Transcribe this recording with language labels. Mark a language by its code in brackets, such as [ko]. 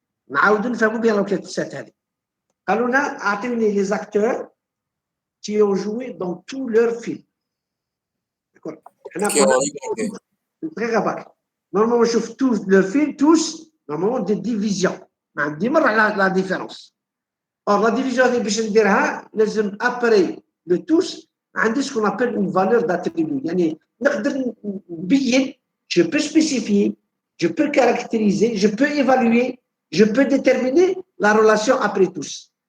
[ar] نعاودوا نفهموا [fr] bien la requête 7 هذه. [ar] قالوا لنا اعطيوني [fr] les acteurs qui ont joué dans tous leurs films. D'accord. Très rapide. Normalement, je trouve tous leurs films, tous, normalement, des divisions. [ar] ما عندي مرة على [fr] la différence. Or, la division [ar] اللي باش نديرها لازم [fr] après le tous عندي ce qu'on appelle une valeur d'attribut. [ar] يعني نقدر نبين, [fr] je peux spécifier, je peux caractériser, je peux évaluer, je peux déterminer la relation après tous.